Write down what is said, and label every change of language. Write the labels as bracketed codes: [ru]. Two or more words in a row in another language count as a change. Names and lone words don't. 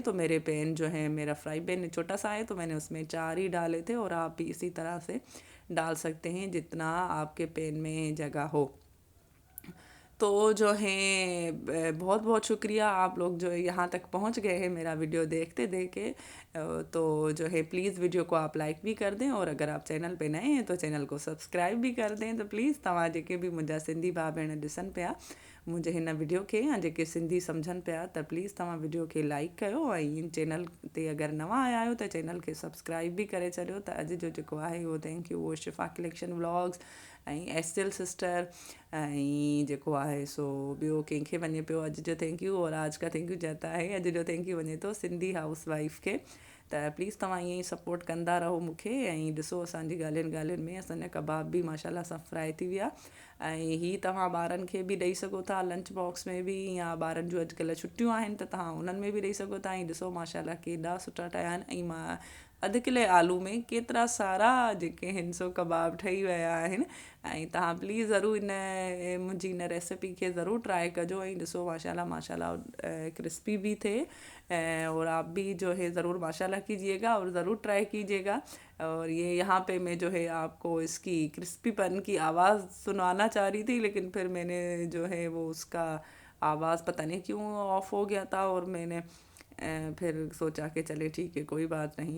[hi] तो मेरे पैन जो है, मेरा [en] fry pan [hi] छोटा सा है तो मैंने उसमें 4 ही डाले थे और आप भी इसी तरह से डाल सकते हैं जितना आपके पैन में जगह हो। तो जो है बहुत बहुत शुक्रिया आप लोग जो यहाँ तक पहुँच गए हैं मेरा वीडियो देखते देखे। तो जो है प्लीज़ वीडियो को आप लाइक भी कर दें और अगर आप चैनल पे नए हैं तो चैनल को सब्सक्राइब भी कर दें। [sd] तो प्लीज़ तव्हां जेके बि मुंहिंजा सिंधी भाउ भेण ॾिसनि पिया मुंहिंजे हिन वीडियो खे या जेके सिंधी सम्झनि पिया, त प्लीज़ तव्हां वीडियो खे लाइक कयो ऐं चैनल ते अगरि नवां आया आहियो त चैनल खे सब्सक्राइब बि करे छॾियो। त अॼु जो जेको आहे उहो [en] thank you [sd] वो शिफ़ा कलेक्शन व्लॉग्स ऐं एस्टिल सिस्टर ऐं जेको आहे सो ॿियो कंहिंखे वञे पियो अॼु जो [en] thank you [hi] और आज का [en] thank you [hi] जाता है। [sd] अॼु जो [en] thank you [sd] वञे थो सिंधी हाउस वाइफ खे। त प्लीज़ तव्हां ईअं ई सपोर्ट कंदा रहो मूंखे ऐं ॾिसो असांजी ॻाल्हियुनि ॻाल्हियुनि में असांजा कबाब बि माशाल्लाह सां फ्राई थी विया। ऐं हीअ तव्हां ॿारनि खे बि ॾेई सघो था लंच बॉक्स में बि, या ॿारनि जूं अॼुकल्ह छुट्टियूं आहिनि त तव्हां उन्हनि में बि ॾेई सघो था। ऐं ॾिसो माशाल्लाह केॾा सुठा ठहिया आहिनि। ऐं मां अधु किले आलू में केतिरा सारा जेके आहिनि सो कबाब ठही विया आहिनि। ऐं तव्हां प्लीज़ ज़रूरु मुंहिंजी इन रेसिपी खे ज़रूरु ट्राई कजो ऐं ॾिसो माशाल्लाह माशाल्लाह क्रिस्पी भी थे। [hi] और आप भी जो है ज़रूर माशाल्लाह कीजिएगा और ज़रूर ट्राई कीजिएगा। और ये यहाँ पे मैं जो है आपको इसकी क्रिस्पीपन की आवाज़ सुनाना चाह रही थी, लेकिन फिर मैंने जो है वो उसका आवाज़ पता नहीं क्यों ऑफ हो गया था, और मैंने फिर सोचा कि चले ठीक है कोई बात नहीं।